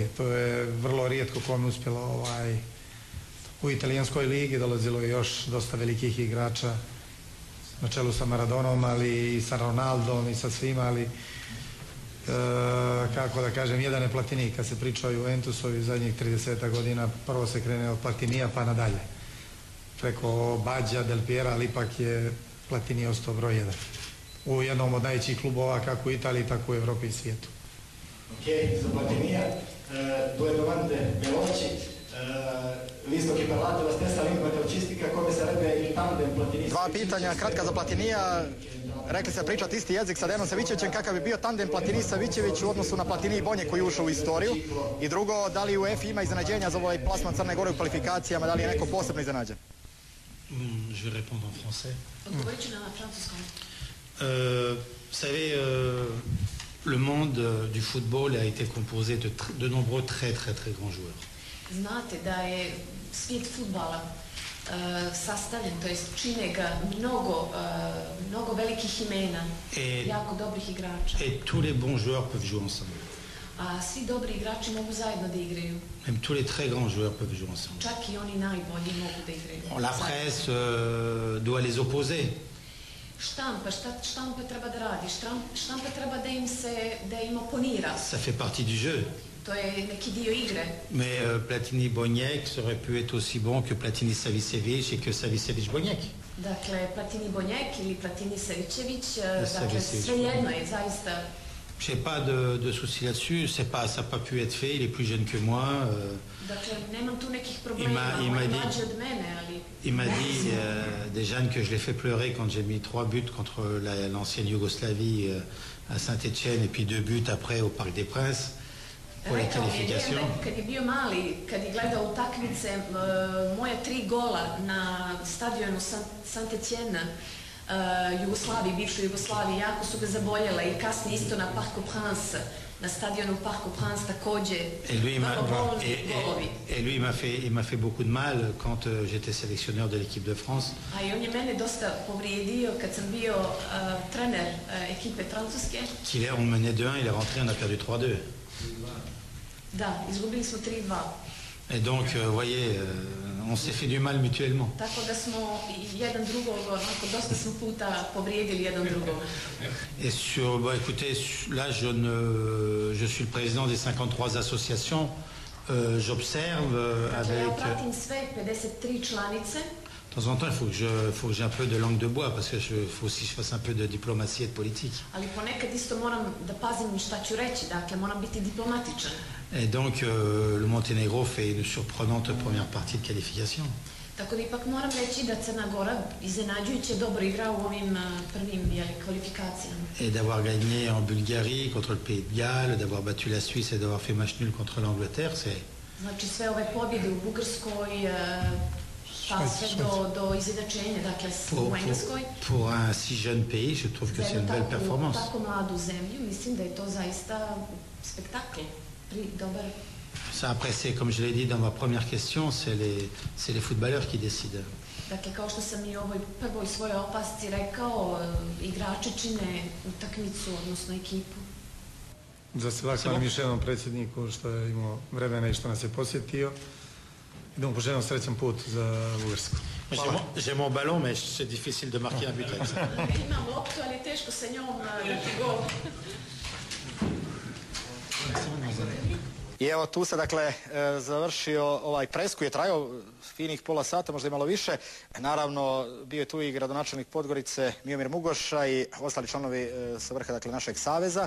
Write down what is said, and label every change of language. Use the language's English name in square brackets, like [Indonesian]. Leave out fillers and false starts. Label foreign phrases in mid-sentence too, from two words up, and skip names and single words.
[Serbian] To je vrlo rijetko kome uspjelo u italijanskoj ligi, dolazilo je još dosta velikih igrača na čelu sa Maradonom, ali i sa Ronaldom i sa svima, ali kako da kažem, jedan je Platini. Kad se priča o Juventusovi zadnjih 30 godina, prvo se krene od Platinija pa nadalje. Preko Bađa, Del Piera, ali ipak je Platini ostao broj 1. U jednom od najvećih klubova kako u Italiji, tako u Evropi i svijetu. Ok, za Platinija, [Italian] due domande veloci. Visto che parlate la stessa lingua calcistica, come sarebbe il tandem Platini? [Serbian] Dva pitanja, kratka za Platinija. Rekli ste pričati isti jezik sa Dejanom Savićevićem, kakav bi bio tandem Platini-Savićević u odnosu na Platini i Bonje koji je ušao u istoriju. I drugo, da li UEFA ima iznenađenja za ovaj plasman Crne Gore u kvalifikacijama, da li je neko posebno iznenađen? [French] Je vais répondre en français. [Serbian] Odgovorit ću na francuskom. [French] Vous savez, le monde du football a été composé de nombreux très grands joueurs. [Serbian] Znate da je svijet fudbala sastavljen, to jest čine ga mnogo velikih imena, jako dobrih igrača. [French] Et tous les bons joueurs peuvent jouer ensemble. [Serbian] A svi dobri igrači mogu zajedno da igraju. [French] Même tous les très grands joueurs peuvent jouer ensemble. [Serbian] Čak i oni najbolji mogu da igraju. [French] La presse doit les opposer. [Serbian] Štampa treba da radi, štampa treba da im oponira. [French] Ça fait partie du jeu. [Serbian] To je neki dio igre. [French] Mais Platini-Boniek aurait pu être aussi bon que Platini-Savicevic et que Savicevic-Boniek. [Serbian] Dakle, Platini-Boniek ili Platini-Savicevic, dakle, svejedno je zaista. [French] Je n'ai pas de soucis là-dessus, ça n'a pas pu être fait, il est plus jeune que moi. [Serbian] Dakle, nemam tu nekih problema, on je mlađi od mene, ali... [French] Il m'a dit déjà que je l'ai fait pleurer quand j'ai mis 3 buts contre l'ancienne Yougoslavie à Saint-Etienne et puis 2 buts après au Parc des Princes. [Serbian] Rekao mi je kad je bio mali, kad je gledao utakmice, moje 3 gola na stadionu Saint-Etienne, Jugoslaviji, bivšoj Jugoslaviji, jako su ga zaboljela i kasnije isto na Parc des Princes, na stadionu Parc des Princes također vrlo bolni golovi. [French] Et lui, il m'a fait beaucoup de mal quand j'étais sélectionneur de l'équipe de France. [Serbian] A i on je mene dosta povrijedio kad sam bio trener ekipe Francuske. [French] On menait 2-1, il est rentré, on a perdu 3-2. [Serbian] Da, izgubili smo 3-2. [French] Et donc, vous voyez, on s'est fait du mal mutuellement. [Serbian] Tako da smo jedan drugog, onako, dosta smo puta povrijedili jedan drugog. [French] Et écoutez, là, je suis le président des 53 associations. J'observe avec... [Serbian] Ja pratim sve 53 članice. [French] De temps en temps, il faut que j'ai un peu de langue de bois parce que faut aussi que je fasse un peu de diplomatie et de politique. [Serbian] Ali ponekad isto moram da pazim šta ću reći, dakle moram biti diplomatičan. [French] Et donc, le Monténégro fait une surprenante première partie de qualification. [Serbian] Tako da ipak moram reći da Crna Gora iznenađujuće dobro igra u ovim prvim kvalifikacijama. [French] Et d'avoir gagné en Bulgarie contre le Pays de Galles, d'avoir battu la Suisse et d'avoir fait match nul contre l'Angleterre, c'est... [Serbian] Znači sve ove pobjede u Bugarskoj, pa sve do izjednačenja, dakle u Engleskoj. [French] Pour un si jeune pays, je trouve que c'est une belle performance. [Serbian] Za tako mladu zemlju, mislim da je to zaista spektakl, dobar. [French] Ça, après, c'est, comme je l'ai dit dans ma première question, c'est les footballeurs qui décident. [Serbian] Dakle, kao što sam i u ovoj prvoj svojoj opasci rekao, igrači čine utakmicu, odnosno ekipu. Da se zahvalim još jednom predsjedniku što je imao vremena i što nas je posjetio. I da mu poželim srećan put za Bugarsku. [French] J'ai mon ballon, mais c'est difficile de marquer un but avec ça. [Serbian] Imam loptu, ali je teško sa njom dati gol. I evo tu se dakle završio ovaj pres koji je trajao finih pola sata, možda i malo više. Naravno bio je tu i gradonačelnik Podgorice Miomir Mugoša i ostali članovi sa vrha dakle našeg saveza.